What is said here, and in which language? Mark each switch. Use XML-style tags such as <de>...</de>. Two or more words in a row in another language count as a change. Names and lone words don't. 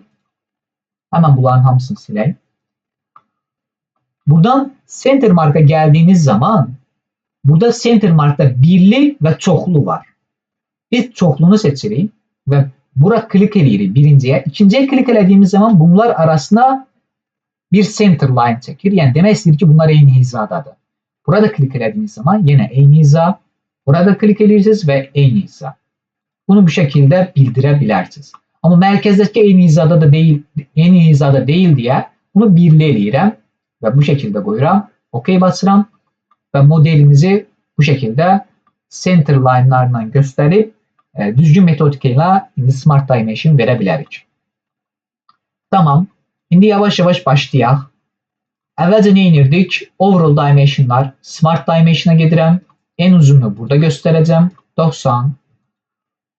<az>Həmən bunların hamısını silək. Buradan</az> <en>center marka</en> <az>gəldiyiniz zaman burada</az> <en>center markda</en> <az>birli və çoxlu var. Biz çoxlunu seçirik və bura klik eləyirik birinciyə. İkinciyə klik elədiyimiz zaman bunlar arasına bir</az> <en>center line</en> <az>çəkir. Yəni demək istəyir ki, bunlar eyni hizadadır. Burada klik elədiyiniz zaman yenə eyni hiza. Burada klik eləyirsiniz və eyni hiza. Bunu bu şəkildə bildirə bilərsiniz. Amma mərkəzdəki eyni hizada deyil deyə bunu birli eləyirəm. Və bu şəkildə qoyuram, OK basıram və modelimizi bu şəkildə</az> <en>center line-larla</en> <az>göstərib düzgün metodika ilə indi</az> <en>Smart Dimension</en> <az>verə bilərik. Tamam, indi yavaş-yavaş başlayaq. Əvvəlcə nə edirdik?</az> <en>Overall Dimensionlar, Smart Dimension'a gedirəm.</en> <az>En uzunluğu burada göstərəcəm, 90.</az>